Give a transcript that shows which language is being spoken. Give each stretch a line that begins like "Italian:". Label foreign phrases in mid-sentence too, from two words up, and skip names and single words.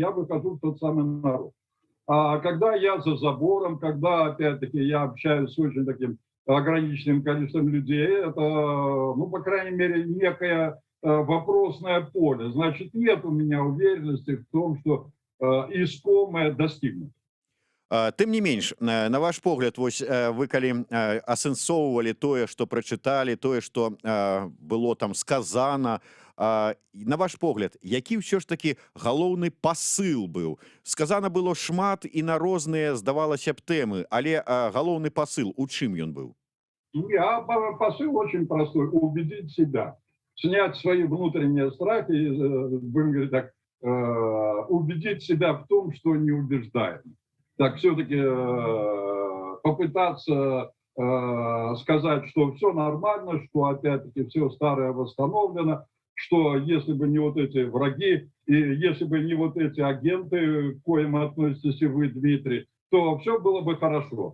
Russian: Я выхожу в тот самый народ. А когда я за забором, когда, опять-таки, я общаюсь с очень таким ограниченным количеством людей, это, ну, по крайней мере, некое вопросное поле. Значит, нет у меня уверенности в том, что искомое достигнуто.
Belarusian: Тым не менш, на ваш погляд, вось вы калі асэнсоўвалі тое, што прачыталі, тое, што было там сказана, на ваш погляд, які ўсё ж такі галоўны пасыл быў? Сказана было шмат і на розныя, здавалася б, тэмы, але галоўны пасыл, у чым ён быў?
Russian: Посыл очень простой. Убедить себя. Снять свои внутренние страхи, будем говорить так, убедить себя в том, что не убеждаем. Так все-таки попытаться сказать, что все нормально, что опять-таки все старое восстановлено, что если бы не вот эти враги, и если бы не вот эти агенты, к коим относитесь и вы, Дмитрий, то все было бы хорошо.